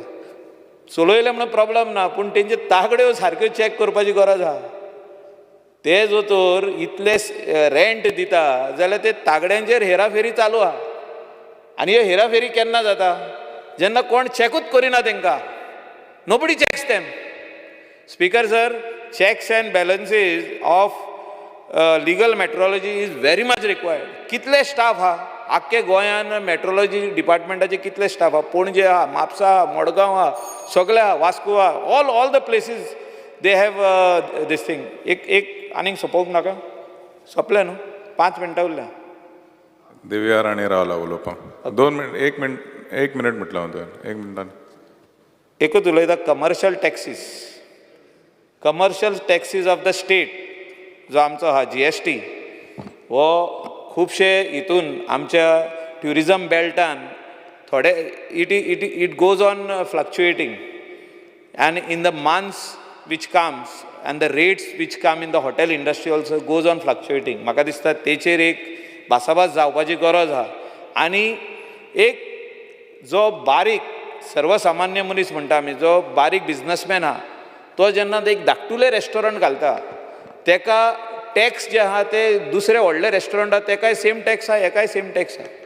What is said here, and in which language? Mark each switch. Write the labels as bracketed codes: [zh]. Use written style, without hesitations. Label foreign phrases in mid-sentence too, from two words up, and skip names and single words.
[kok] चलयले म्हणून प्रॉब्लेम ना, पूण तेंचे तागड्यो सारक्यो चॅक करपाची गरज आहा. ते जो तर इतले रेंट दिता जाल्यार ते तागड्यांचेर हेराफेरी चालू आहा. आनी ह्यो हेराफेरी केन्ना जाता? जेन्ना कोण चॅकूच करिना तेंकां. [en] nobody checks them. speaker sir, checks and balances of legal metrology is very much required. [kok] कितले स्टाफ हा? आख्खे गोंयान मेट्रोलॉजी डिपार्टमेंटाचे कितले स्टाफ आहा, पणजे आहा, म्हापसा आहा, मडगांव आहा, सगळे आहा, वास्को आहा, [en] all the places they have this thing. [kok] एक आनीक सोंपोवंक नाका, सोंपलें न्हू, 5 मिनटां उरल्या. दिव्या राणी रावला उलोवपाक 2 मिनट 1 मिनट म्हटलं हांव तुवें 1 मिनटान. एकूच उलयता, [en] commercial taxes of the state [kok] जो आमचो आहा GST हो खुबशे हितून आमच्या ट्युरिजम बेल्टान थोडे [en] it goes on fluctuating and in the months which comes and the rates which come in the hotel industry also goes on fluctuating. [kok] म्हाका दिसता तेचेर एक भासाभास जावपाची गरज आहा. आनी एक जो बारीक सर्वसामान्य मनीस म्हणटा आमी, जो बारीक बिझनसमॅन आहा, तो जेन्ना एक धाकटुलें रेस्टॉरंट घालता तेका टॅक्स जे आहा ते दुसरे व्हडले रेस्टॉरंट आहा तेकाय [en] same tax [kok] आहा, हेकाय [en] same tax [kok] आहा.